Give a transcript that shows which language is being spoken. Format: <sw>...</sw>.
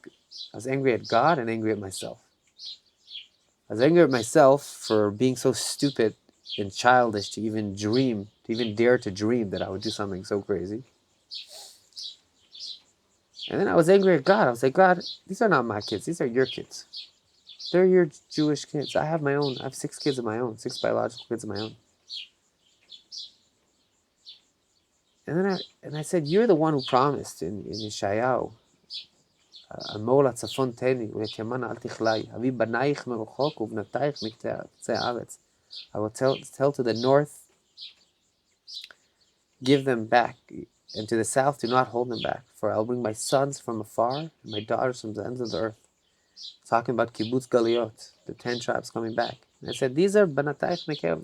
<en>I was angry at God and angry at myself. I was angry at myself for being so stupid and childish to even dare to dream that I would do something so crazy. And then I was angry at God. I was like, God, these are not my kids. These are your kids. They're your Jewish kids. I have 6 kids of my own, 6 biological kids of my own. And then I said, you're the one who promised in Yeshayahu,</en> <he>אמור לצפון תני ולתימן אל תכלי, אביא בנייך מרחוק ובנתייך מקצה הארץ.</he> <en>I will tell to the north, give them back, and to the south, do not hold them back, for I will bring my sons from afar and my daughters from the ends of the earth. Talking about kibbutz galiot, the 10 tribes coming back. And I said, these are banatayich nekev.</en>